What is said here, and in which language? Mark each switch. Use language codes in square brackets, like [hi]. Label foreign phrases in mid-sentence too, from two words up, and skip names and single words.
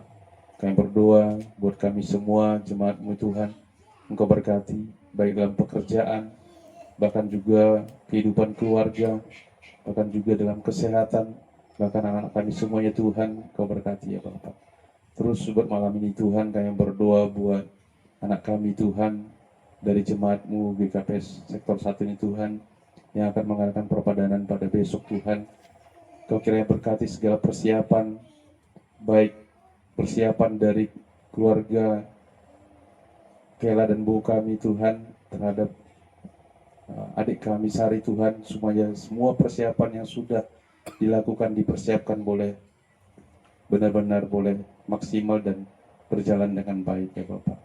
[id] Kami berdoa buat kami semua jemaat-Mu Tuhan, Engkau berkati baik dalam pekerjaan, bahkan juga kehidupan keluarga, bahkan juga dalam kesehatan, bahkan anak-anak kami semuanya Tuhan, Kau berkati ya Bapak. Terus buat malam ini Tuhan, kami berdoa buat anak kami Tuhan, dari jemaat-Mu GKPS sektor 1 ini Tuhan, yang akan mengadakan perpadanan pada besok Tuhan. Kau kiranya berkati segala persiapan, baik persiapan dari keluarga Kela dan Bu kami Tuhan, terhadap adik kami Sari Tuhan, semuanya semua persiapan yang sudah dilakukan dipersiapkan boleh benar-benar boleh maksimal dan berjalan dengan baik ya Bapak.